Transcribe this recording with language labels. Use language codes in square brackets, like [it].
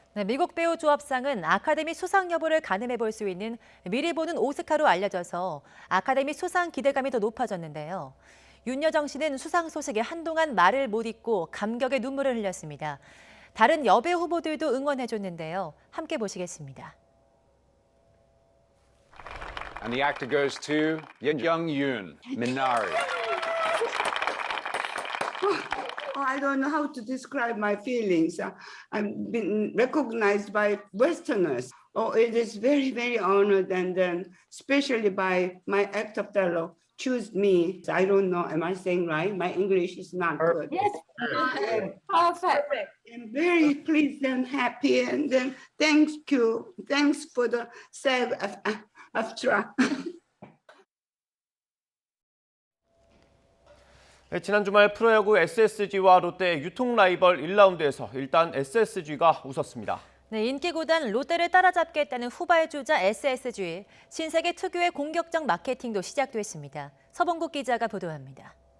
[ko] 네, 미국 배우 조합상은 아카데미 수상 여부를 가늠해 볼 수 있는 미리 보는 오스카로 알려져서 아카데미 수상 기대감이 더 높아졌는데요. 윤여정 씨는 수상 소식에 한동안 말을 못 잇고 감격의 눈물을 흘렸습니다. 다른 여배 후보들도 응원해줬는데요. 함께 보시겠습니다. [en] And the actor goes to Young-yoon, Minari. I don't know how to describe my feelings. I've been recognized by Westerners. Oh, it is very, very honored, and especially by my actor fellow choose me. I don't know, am I saying right? My English is not good. Yes, perfect. I'm very pleased and happy, and then thank you. Thanks for the SAG-AFTRA. [ko] 지난 주말 프로야구 SSG와 롯데의 유통 라이벌 1라운드에서 일단 SSG가 웃었습니다. 네, 인기 구단 롯데를 따라잡겠다는 후발주자 SSG. 신세계 특유의 공격적 마케팅도 시작됐습니다. 서봉국 기자가 보도합니다.